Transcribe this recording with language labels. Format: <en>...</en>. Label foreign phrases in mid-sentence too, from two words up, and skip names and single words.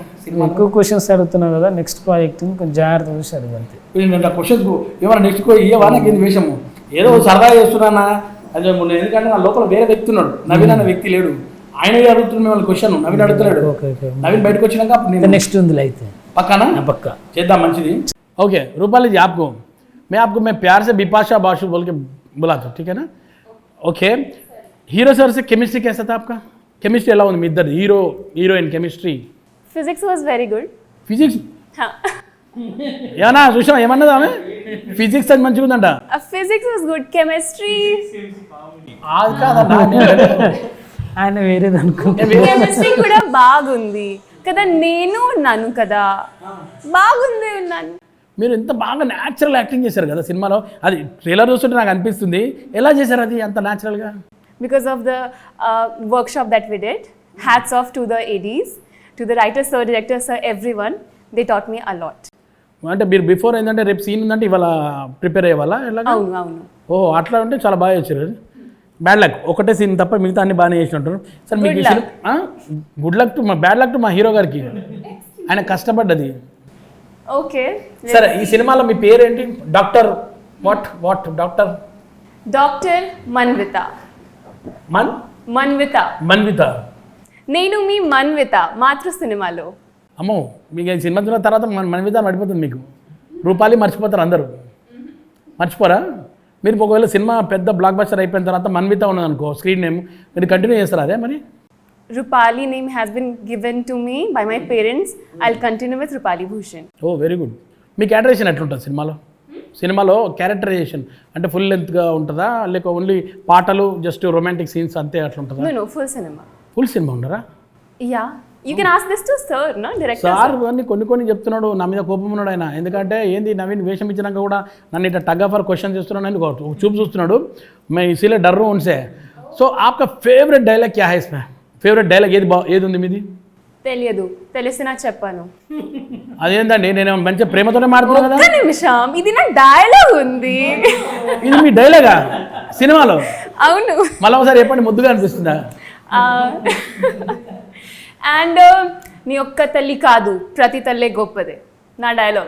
<te>ఎక్కువ క్వశ్చన్స్ అడుగుతున్నావు కదా,</te> <en>next project</en> <te>కొంచెం జాగ్రత్త చూసి అడగంతే. క్వశ్చన్స్ ఏమన్నా నెక్స్ట్ ఇవ్వవా నాకు ఏంది వేషము, ఏదో సరదా చేస్తున్నానా అదే. ఎందుకంటే నా లోపల వేరే వ్యక్తి ఉన్నాడు, నవీన్ అనే వ్యక్తి లేడు. ఆయన అడుగుతున్న వాళ్ళ క్వశ్చన్ నవీన్ అడుగుతున్నాడు. నవీన్ బయటకు వచ్చినాక నెక్స్ట్ ఉంది అయితే पक्का చేద్దాం మంచిది.</te> <hi>ఓకే रूपाली जी, आपको मैं प्यार से बिपाशा बाशु बोल के बुलाता हूँ, ठीक है ना? ओके, हीरो सर से केमिस्ट्री कैसा था आपका?</hi> <te>केमिस्ट्री ఎలా ఉంది మీ ఇద్దరు హీరోయిన్ కెమిస్ట్రీ?</te> <en>Physics was very good. ఫిజిక్స్ Huh.</en> <te>ఏమన్నా చూసావా, ఏమన్నది ఆమె? ఫిజిక్స్ అది మంచిగా ఉందంట.</te> <en>Physics was good. Chemistry.</en> <te>అది కాదన్నా, ఆయన వేరేది అనుకుంటా. కెమిస్ట్రీ కూడా బాగుంది కదా, నేను ఉన్నాను కదా, బాగుంది ఉన్నాను. మీరు ఎంత బాగా</te> <en>natural acting</en> <te>చేశారు కదా సినిమాలో. అది ట్రైలర్ చూస్తుంటే నాకు అనిపిస్తుంది, ఎలా చేశారు అది అంత న్యాచురల్గా?</te> <en>Because of the workshop that we did. Hats off to the ADs, to the writer sir, director sir, everyone. They taught me a lot.</en> <te>అంటే మీరు బిఫోర్ ఏంటంటే రేపు సీన్ ఉందంటే ఇవాళ ప్రిపేర్ అయ్యేవాళ్ళ ఎలా? అవును. ఓ అట్లా ఉంటే చాలా బాగా చేశారు.</te> <en>bad luck</en> <te>ఒకటే సీన్ తప్ప మిగతా అన్ని బాగానే చేసినట్టు సార్. మీకు</te> <en>good luck to</en> <te>మా</te> <en>bad luck to</en> <te>మా హీరో గారికి, ఆయన కష్టపడ్డది. ఓకే సరే, ఈ సినిమాలో మీ పేరేంటి?</te> <en>doctor what doctor</en> <te>మన్విత. మన్విత. నేను మీ మన్విత మాతృ సినిమాలో. అమ్మో, మీకు ఈ సినిమా చూసిన తర్వాత మన్విత పడిపోతుంది. మీకు రూపాలి మర్చిపోతారు అందరూ, మర్చిపోరా? మీరు ఒకవేళ సినిమా పెద్ద</te> <en>block buster</en> <te>అయిపోయిన తర్వాత మన్విత ఉన్నదనుకో</te> <en>screen name,</en> <te>మీరు కంటిన్యూ చేస్తారా అదే మరి?</te> <en>Rupali name has been given to me by my parents. I'll continue with Rupali Bhushan. oh very good.</en> <te>మీ క్యారెక్టరేషన్ ఎట్లుంటుంది సినిమాలో క్యారెక్టరైజేషన్ అంటే ఫుల్ లెంత్గా ఉంటుందా, లేక ఓన్లీ పాటలు</te> <en>just romantic scenes</en> <te>అంతే అట్లా ఉంటుందా?</te> <en>No, full cinema. full cinema</en> <te>ఉండరా?</te> <en>Yeah, you can ask this to sir, no? Director.</en> <te>సార్ అన్ని కొన్ని చెప్తున్నాడు, నా మీద కోపం ఉన్నాడు ఆయన. ఎందుకంటే ఏంది నవీన్ వేషం ఇచ్చినాక కూడా నన్ను ఇట్లా</te> <en>tug offer question</en> <te>చేస్తున్నాడు అని చూపు చూస్తున్నాడు.</te> <hi>मैं इसीलिए डर उनसे. सो आपका</hi> <en>favourite dialogue</en> <hi>क्या है इसमें?</hi> <en>favourite dialogue</en> <te>ఏది ఉంది మీది? తెలియదు, తెలిసినా చెప్పాను. అదేంటండి, నేను మంచిగా ప్రేమతోనే మాట్లాడుతున్నా కదా. ఒక్క నిమిషం, ఇది నా డైలాగ్ ఉంది. ఇది మీ డైలాగా సినిమాలో? అవును. మళ్ళీ ఒకసారి చెప్పండి, ముద్దుగా అనిపిస్తుందా? అండ్ నీ ఒక్క తల్లి కాదు, ప్రతి తల్లే గొప్పదే, నా డైలాగ్.</te>